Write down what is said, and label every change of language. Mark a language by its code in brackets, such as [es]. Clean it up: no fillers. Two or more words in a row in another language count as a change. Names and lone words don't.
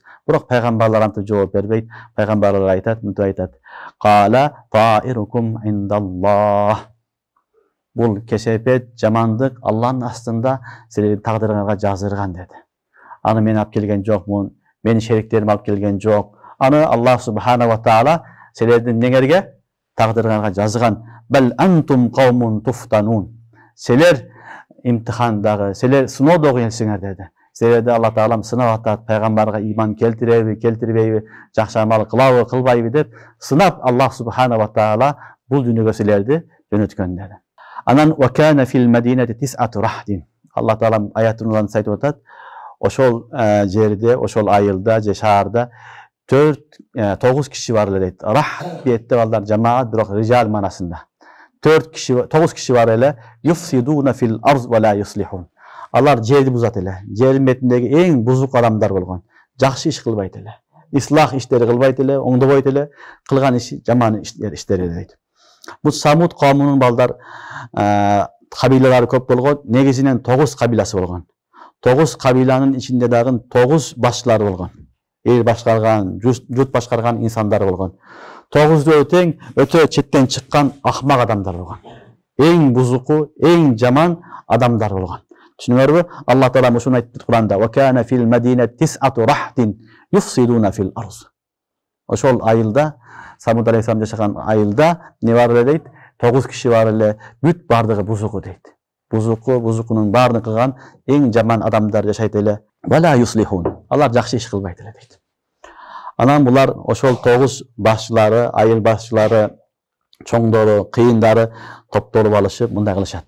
[ky] Бирок пайгамбарлар антип жооп бербейт. Пайгамбарлар айтат, мынтип айтат: [ar] "قال طائركم عند الله." [ky] Бул кесепет, жамандык Аллахтын астында силердин тагдырыңарга жазылган деди. Аны мен алып келген жокмун, менин шериктерим алып келген жок. Аны Аллах [ar] سبحانه وتعالى [ky] силердин неңерге тагдырыңарга жазган. [ar] بل أنتم قوم تفتنون. [ky] Силер имтихандагы, силер сыноодогу элсиңер деди. Силерди Алла Таалам сынап атат, пайгамбарга иман келтиреби, келтирбейби, жакшы амал кылабы, кылбайбы деп сынап Аллах [ar] سبحانه وتعالى [ky] бул дүйнөгө силерди жөнөткөн деди. [ar] Анан وكان في المدينة تسعة رهط. [ky] Алла Таалам аятын айтып атат. Ошол жерде, ошол айылда, же шаарда 9 киши бар эле дейт. Рах бетте балдар жамаат, бирок рижал манасында. [ar] 9 [ky] киши бар эле. [ar] يفسدون في الأرض ولا يصلحون. [ky] Алар жерди бузат эле. Жердин бетиндеги эң бузук адамдар болгон. Жакшы иш кылбайт эле. Ислах иштери кылбайт эле, оңдобойт эле, кылган иши жаман иштери дейт. Бул Самуд коомунун балдар кабилалары көп болгон. Негизинен 9 кабиласы болгон. 9 кабиланын ичинде дагы 9 башчылар болгон. Эл башкарган, журт башкарган инсандар болгон. 9 тең өтө четтен чыккан акмак адамдар болгон. Эң бузуку, эң жаман адамдар болгон. Түшүнүңөрбү? Алла Таала ушуну айтты Куранда: [ar] "وكان في المدينة تسعة رهط يفسدون في الأرض." [ky] Ошол айылда, Самуд алейхиссалам жашаган айылда не бар эле дейт? 9 киши бар эле, бүт бардыгы бузуку дейт. Бузукунун баарын кылган эң жаман адамдар жашайт эле. [ar] ولا يصلحون. [ky] Алар жакшы иш кылбайт эле дейт. Анан булар ошол 9 башчылары, айыл башчылары, чоңдору, кыйындары топтолуп алышып мындай кылышат.